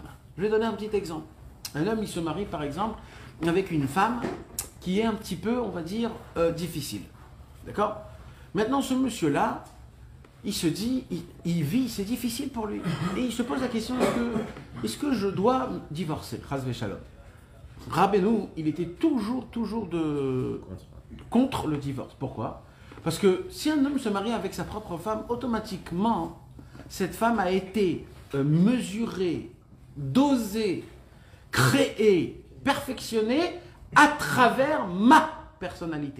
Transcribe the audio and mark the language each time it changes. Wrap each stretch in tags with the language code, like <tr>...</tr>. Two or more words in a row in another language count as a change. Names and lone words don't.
<fr>Je vais donner un petit exemple. Un homme, il se marie, par exemple, avec une femme qui est un petit peu, on va dire, difficile. D'accord? Maintenant, ce monsieur-là, il se dit, il vit, c'est difficile pour lui. Et il se pose la question, est-ce que je dois divorcer?</fr> <he>חס ושלום.</he> <fr>Rabbeinu, il était toujours contre le divorce. Pourquoi? Parce que si un homme se marie avec sa propre femme, automatiquement, cette femme a été mesurée, dosée, créée, perfectionnée à travers ma personnalité.</fr>